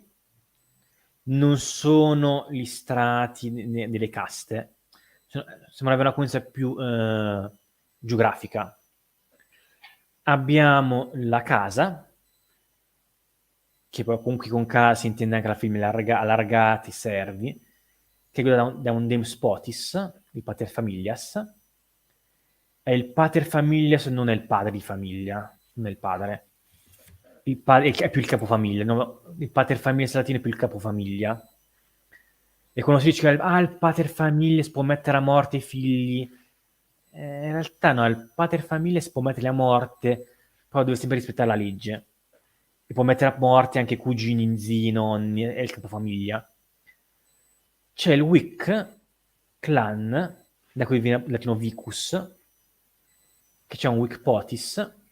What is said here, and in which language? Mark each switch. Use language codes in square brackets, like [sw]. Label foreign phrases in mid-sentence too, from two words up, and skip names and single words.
[it] Non sono gli strati delle caste, sembra avere una coerenza più geografica. Abbiamo la casa, che poi comunque con casa si intende anche la famiglia allargati, servi, che è quella da un demspotis, il [la] pater familias. [it] E il [la] pater familias [it] non è il padre di famiglia, non è il padre. È più il capofamiglia. No? Il [la] pater familias [it] latino è più il capofamiglia. E quando si dice che il [la] pater familias [it] può mettere a morte i figli, in realtà no, il [la] pater familias [it] può metterli a morte, però deve sempre rispettare la legge. E può mettere a morte anche cugini, zii, nonni, è il capofamiglia. C'è il Wic, clan, da cui viene il latino vicus, che c'è un Wic potis.